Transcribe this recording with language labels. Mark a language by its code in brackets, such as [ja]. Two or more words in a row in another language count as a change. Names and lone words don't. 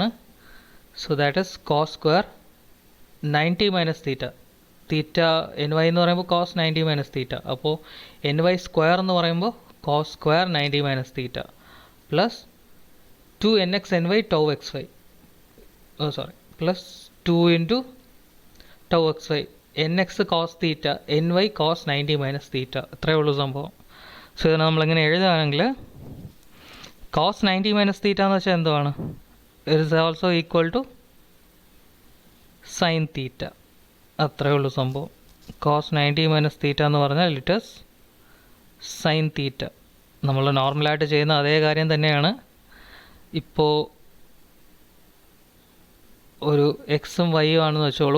[en] so that is cos² 90 minus theta. [ml] തീറ്റ ny എന്ന് പറയുമ്പോൾ [en] cos 90 minus theta. [ml] അപ്പോൾ ny² എന്ന് പറയുമ്പോൾ [en] cos² 90 minus theta plus 2nx ny tau xy, plus 2 into tau xy, nx cos theta ny cos 90 minus theta. [ml] ഇത്രയേ ഉള്ളൂ സംഭവം. സോ ഇതിനെ നമ്മളിങ്ങനെ എഴുതുകയാണെങ്കിൽ [en] cos 90 minus theta [ml] എന്ന് വെച്ചാൽ എന്തുവാണ്? [en] it is also equal to sine theta. [ml] അത്രയേ ഉള്ളൂ സംഭവം. [en] cos 90 minus theta [ml] എന്ന് പറഞ്ഞാൽ [en] it is sine theta. [ml] നമ്മൾ നോർമലായിട്ട് ചെയ്യുന്ന അതേ കാര്യം തന്നെയാണ്. ഇപ്പോൾ ഒരു എക്സും വൈയും ആണെന്ന് വെച്ചോളൂ.